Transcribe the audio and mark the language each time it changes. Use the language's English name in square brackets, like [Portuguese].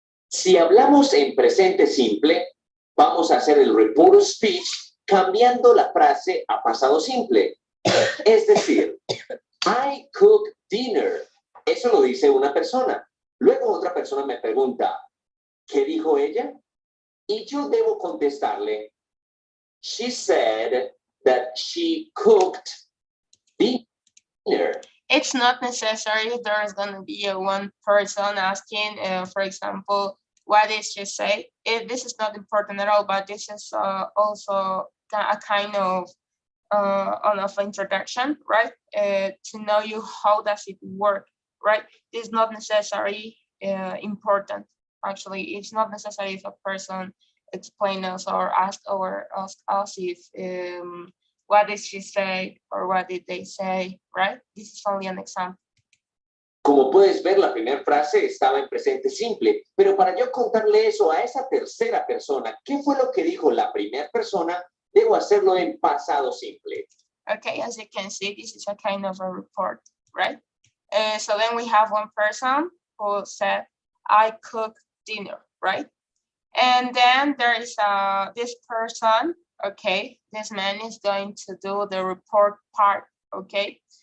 [Spanish] Si hablamos en presente simple, vamos a hacer el report speech cambiando la frase a pasado simple. Es decir, [English] I cook dinner. [Spanish] Eso lo dice una persona. Luego otra persona me pregunta, ¿qué dijo ella? Y yo debo contestarle, [English] she said that she cooked dinner. It's not necessary there's going to be one person asking, for example, what did she say? This is not important at all, but this is also a kind of introduction, right? To know you how does it work, right? It's not necessarily important. Actually, it's not necessary if a person explain us or ask us if what did she say or what did they say, right? This is only an example. [Spanish] Como puedes ver, la primera frase estaba en presente simple, pero para yo contarle eso a esa tercera persona, ¿qué fue lo que dijo la primera persona? Debo hacerlo en pasado simple. [English] Okay, as you can see, this is a kind of a report, right? So then we have one person who said, I cooked dinner, right? And then there is this person, okay? This man is going to do the report part, okay?